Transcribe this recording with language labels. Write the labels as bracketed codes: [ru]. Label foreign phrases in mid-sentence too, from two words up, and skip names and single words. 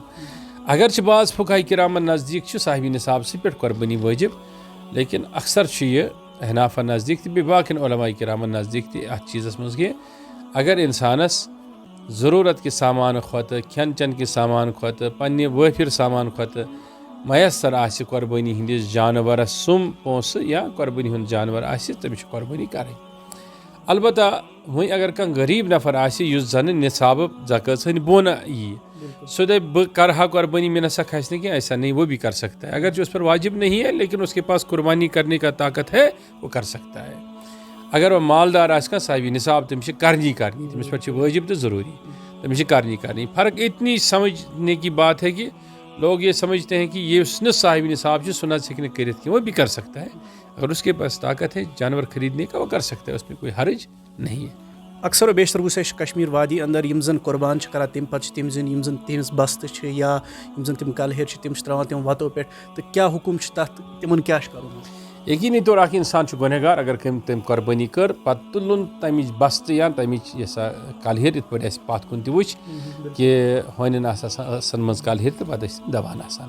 [ks] اگر چھِ بعض فُقہاء کِرامَن نزدیٖک چھُ صاحبِ نِصابسٕے پٮ۪ٹھ قۄربٲنی وٲجِب لیکن اکثر چھُ یہِ حنافَن نزدیٖک تہِ بیٚیہِ باقٕیَن علماء کِرامَن نزدیٖک تہِ اَتھ چیٖزَس منٛز کہِ اگر اِنسانَس ضروٗرت کہِ سامانہٕ کھۄتہٕ کھٮ۪ن چٮ۪ن کہِ سامان کھۄتہٕ پنٛنہِ وٲفِر سامان کھۄتہٕ میسر آسہِ قۄربٲنی ہِنٛدِس جانوَرَس سُم پونٛسہٕ یا قۄربٲنی ہُنٛد جانوَر آسہِ تٔمِس چھِ قۄربٲنی کَرٕنۍ. البتہ وۄنۍ اگر کانٛہہ غریٖب نفر آسہِ یُس زَنہٕ نِصابہٕ زکٲژ ہٕنٛدۍ بۄن ییہِ سُہ دَپہِ بہٕ کَرٕ ہا قۄربٲنی مےٚ نسا کھسہِ نہٕ کینٛہہ [ur] ایسا نہیں وہ بھی کر سکتا ہے. اگر جو اس پر واجب نہیں ہے لیکن اس کے پاس قربانی کرنے کا طاقت ہے وہ کر سکتا ہے. [ks] اگر وہ مالدار آسہِ کانٛہہ صاحبِ نِصاب تٔمِس چھِ کرنی تٔمِس پٮ۪ٹھ چھِ وٲجِب تہٕ ضروٗری تٔمِس چھِ کرنی. [ur] فرق اتنی سمجھنے کی بات ہے کہ لوگ یہ سمجھتے ہیں کہ [ks] یُس نہٕ صاحبِ نِصاب چھُ سُہ نہ ہیٚکہِ نہٕ کٔرِتھ کینٛہہ [ur] وہ بھی کر سکتا ہے. اگر اس کے پاس طاقت ہے جانور خریدنے کا وہ کر سکتا ہے اس میں کوئی حرج نہیں ہے. [ks] اکثر و بیشتر وٕچھ اَسہِ کشمیٖر وادی اندر یِم زن قۄربان چھِ کران تمہِ پتہٕ چھِ تِم زن یِم زن تِہنٛز بستہٕ چھِ یا یِم زن تِم کلہِر چھِ تِم چھِ تراوان تِم وتو پٮ۪ٹھ تہٕ کیٛاہ حُکُم چھُ تتھ تِمن کیٛاہ چھُ کرُن. یقینی طور اکھ اِنسان چھُ گۄنہگار اگر تٔمۍ قۄربٲنی کٔر پتہٕ تُلُن تَمِچ بستہٕ یا تَمِچ یہِ سا کلہِر یِتھ پٲٹھۍ اَسہِ پتھ کُن تہِ وٕچھ کہِ ہونٮ۪ن آسہٕ آسان ٲسن منٛز کلہِر تہٕ پتہٕ ٲسۍ دَوان آسان.